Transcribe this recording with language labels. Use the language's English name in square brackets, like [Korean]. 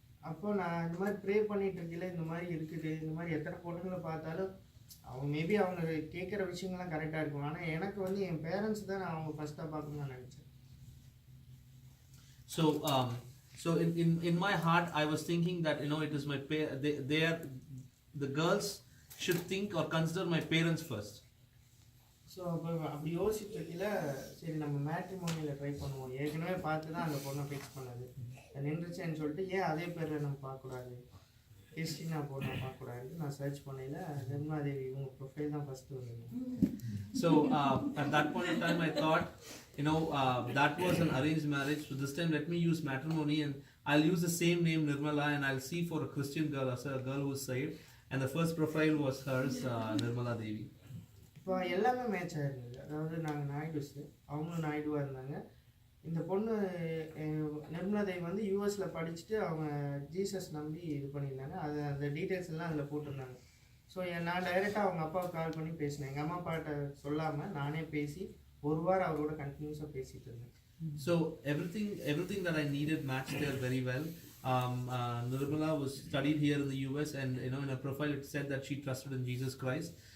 [Tamil] அப்போ நான் இந்த மாதிரி ப்ரே பண்ணிட்டு இருக்கல இந்த மாதிரி இருக்குது இந்த மாதிரி எத்தனை பொண்ணுங்களை பார்த்தாலும் அவங்க மேபி அவங்க கேட்குற விஷயங்கள்லாம் கரெக்டாக இருக்கும். ஆனால் எனக்கு வந்து என் பேரண்ட்ஸ் தான் நான் அவங்க ஃபஸ்ட்டாக பார்க்கணும்னு நான் நினச்சேன். [English] So in my heart, I was thinking that it is my they are the girls should think or consider my parents first. [Tamil] So அப்போ அப்படி யோசிச்சுல சரி நம்ம மேட்ரிமோனியில் ட்ரை பண்ணுவோம். ஏற்கனவே பார்த்து தான் அந்த பொண்ணை ஃபிக்ஸ் பண்ணது நின்றுச்சேன்னு சொல்லிட்டு ஏன் அதே பேரில் நம்ம பார்க்கக்கூடாது கிறிஸ்டினா பொண்ணை பார்க்கக்கூடாதுன்னு நான் சர்ச் பண்ணையில் நிர்மலா தேவி இவங்க ப்ரொஃபைல் தான் ஃபஸ்ட்டு வந்தது. [English] So at that point in time, I thought that was an arranged marriage. So this time let me use matrimony, and I'll use the same name Nirmala, and I'll see for a Christian girl, as a girl who's saved. And the first profile was hers, Nirmala Devi. [Tamil] இப்போ எல்லாமே match ஆயிருந்தது. அதாவது நாங்கள் நாயுடுஸு, அவங்களும் நாயுடுவாக இருந்தாங்க. இந்த பொண்ணு நிர்மலா தேவி வந்து யூஎஸில் படிச்சுட்டு அவங்க ஜீசஸ் நம்பி இது பண்ணியிருந்தாங்க. அந்த டீட்டெயில்ஸ் எல்லாம் அதில் போட்டிருந்தாங்க. ஸோ நான் டைரெக்டாக அவங்க அப்பாவுக்கு கால் பண்ணி பேசினேன். எங்கள் அம்மா அப்பாட்ட சொல்லாமல் நானே பேசி ஒரு வாரம் அவரோட கண்டினியூஸாக பேசிகிட்டு இருந்தேன். [English] So everything that I needed matched there very well. Nirmala was studied here in the US, and in her profile it said that she trusted in Jesus Christ.